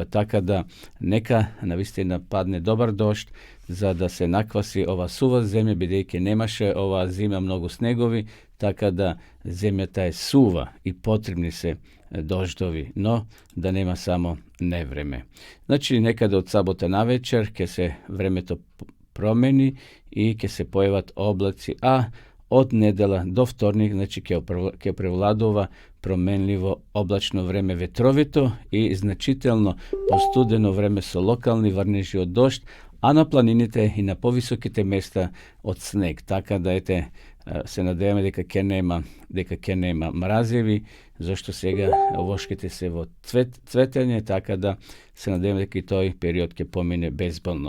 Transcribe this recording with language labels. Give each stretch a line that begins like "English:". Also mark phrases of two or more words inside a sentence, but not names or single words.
Macedonian: Така да нека навистина падне добар дожд, за да се накваси ова сува земја, бидејќи немаше оваа зима многу снегови, така да земјата е сува и потребни се дождови, но да нема само невреме. Значи, некаде од сабота навечер ќе се времето промени и ќе се појават облаци, а од недела до вторник, значи ќе преовладува променливо облачно време ветровито i значително постудено време со локални врнежи од дожд, а на планините и на повисоките места од снег. Така да се надеваме дека ќе нема мразеви, зашто сега вошките се во цветење, така да се надеваме дека и тој период ќе помине безболно.